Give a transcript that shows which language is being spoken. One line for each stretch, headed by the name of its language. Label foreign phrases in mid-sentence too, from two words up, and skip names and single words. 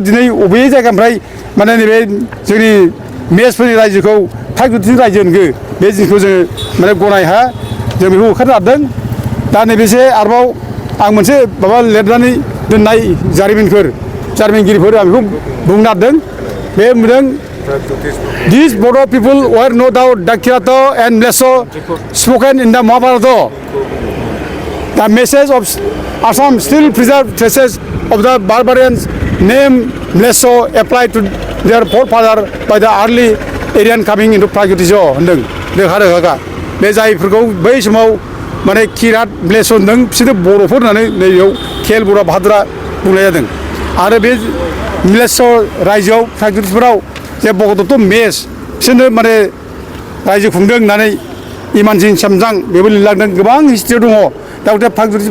Bodo: दिनै बबे जायगानिफ्राय माने नैबे जोंनि मेचफोरनि रायजोखौ प्रागज्य'तिक रायजो होनगो बे जिनिसखौ जोङो माने गनाय हाया जों बेखौ होखारनो नागिरदों दा नैबेसे आरोबाव आं मोनसे माबा लिरनानै दोननाय जारिमिनगिरिफोर आं बेखौ बुंनो नागिरदों बे बुंदों
English: These Bodo people were no doubt Dakiratha and Mlesso spoken in the Mahabharata. The message of Assam still preserved traces of the barbarians name Mlesso applied to their forefather by the early Aryan coming into Pragyutism
Bodo: होनदों रोखा रोखा बे जायफोरखौ बै समाव माने किरात म्लेच्छ होनदों बिसोरो बर'फोर होननानै नैबेयाव खेल बर' भाद्रा बुंनाय जादों आरो बे म्लेच्छ रायजोआव प्रागज्य'तिकफोराव जे भगदत्त मेच बिसोरनो माने रायजो खुंदों होननानै इमानसिं सामजां बेबो लिरलांदों गोबां हिस्ट्रियाव दङ दा गथे प्रागज्य'तिक